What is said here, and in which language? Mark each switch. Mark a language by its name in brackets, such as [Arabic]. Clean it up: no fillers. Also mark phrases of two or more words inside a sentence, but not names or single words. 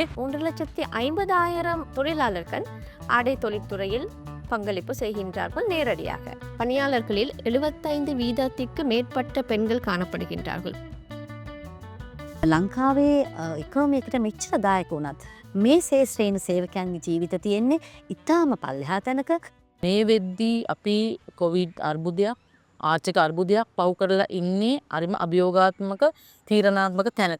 [Tamil] 3,50,000 தொழிலாளர்கள் ஆடை தொழில்துறையில் பங்களிப்பு செய்கின்றார்கள் நேரடியாக. பணியாளர்களில் 75 வீதத்திற்கு மேற்பட்ட பெண்கள் காணப்படுகின்றார்கள். [Sinhala] ලංකාවේ ඉකොනොමියකට මෙච්චර දායක වුණත් මේ ශේෂ්ත්‍රයේ සේවකයන්ගේ ජීවිත තියෙන්නේ ඉතාම පල්ලෙහා තැනක. මේ වෙද්දී අපි කොවිඩ් අර්බුදයක් ආර්ථික අර්බුදයක් පහු කරලා ඉන්නේ අරිම අභියෝගාත්මක තීරණාත්මක තැනක.